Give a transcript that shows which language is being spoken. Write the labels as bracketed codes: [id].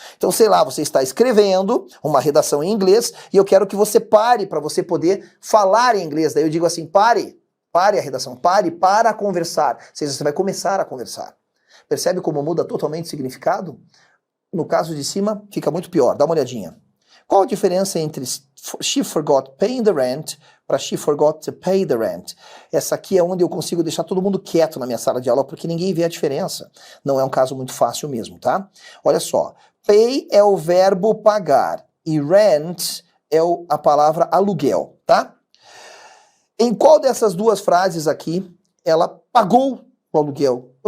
[pt] Então, sei lá, você está escrevendo uma redação em inglês e eu quero que você pare para você poder falar em inglês. Daí eu digo assim, pare a redação, pare para conversar. Ou seja, você vai começar a conversar. Percebe como muda totalmente o significado? No caso de cima, fica muito pior. Dá uma olhadinha. Qual a diferença entre [en] she forgot paying the rent para she forgot to pay the rent? [pt] Essa aqui é onde eu consigo deixar todo mundo quieto na minha sala de aula porque ninguém vê a diferença. Não é um caso muito fácil mesmo, tá? Olha só. Pay é o verbo pagar e rent é a palavra aluguel, tá? Em qual dessas duas frases aqui ela pagou o aluguel?